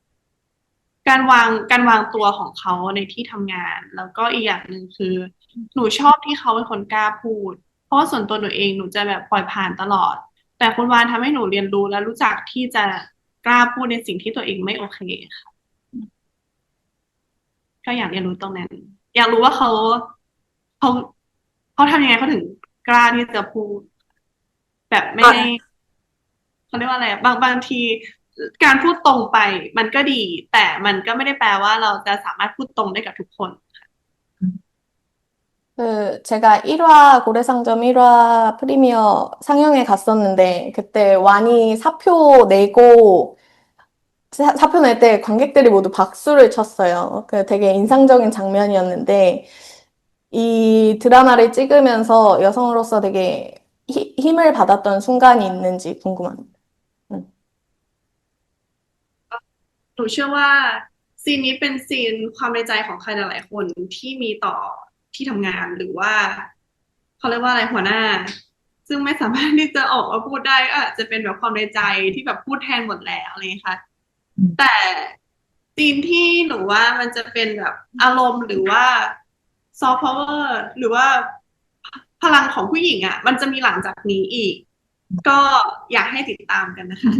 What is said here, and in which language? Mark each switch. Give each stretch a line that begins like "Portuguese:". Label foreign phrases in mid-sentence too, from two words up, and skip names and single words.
Thai: การวางตัวของเขาในที่ทำงานแล้วก็อีกอย่างหนึ่งคือหนูชอบที่เขาเป็นคนกล้าพูดเพราะว่าส่วนตัวหนูเองหนูจะแบบปล่อยผ่านตลอดแต่คุณวานทำให้หนูเรียนรู้และรู้จักที่จะกล้าพูดในสิ่งที่ตัวเองไม่โอเคค่ะก็อยากเรียนรู้ตรงนั้นอยากรู้ว่าเขาเขาทำยังไงเขาถึงกล้าที่จะพูดแบบไม่ให้ เขาเรียกว่าอะไรบางทีการพูดตรงไปมันก็ดีแต่มันก็ไม่ได้แปลว่าเราจะสามารถพูดตรงได้กับทุกคน
Korean: 제가 1화 고래상점 1화 프리미어 상영회 갔었는데 그때 완이 사표 내고 사표 낼 때 관객들이 모두 박수를 쳤어요. 그 되게 인상적인 장면이었는데 이 드라마를 찍으면서 여성으로서 되게 힘을 받았던 순간이 있는지 궁금합니다.
Thai: หนูเชื่อว่าซีนนี้เป็นซีนความในใจของใครหลายๆคนที่มีต่อที่ทำงานหรือ ว่าเขาเรียกว่าอะไรหัวหน้าซึ่งไม่สามารถที่จะออกมาพูดได้ก็อาจจะเป็นแบบความในใจที่แบบพูดแทนหมดแล้วอะไรอย่างเงี้ยค่ะแต่ซีนที่หนูว่ามันจะเป็นแบบอารมณ์หรือว่า
English: soft power
Thai: หรือว่าพลังของผู้หญิงอ่ะมันจะมีหลังจากนี้อีกก็อยากให้ติดตามกันนะคะ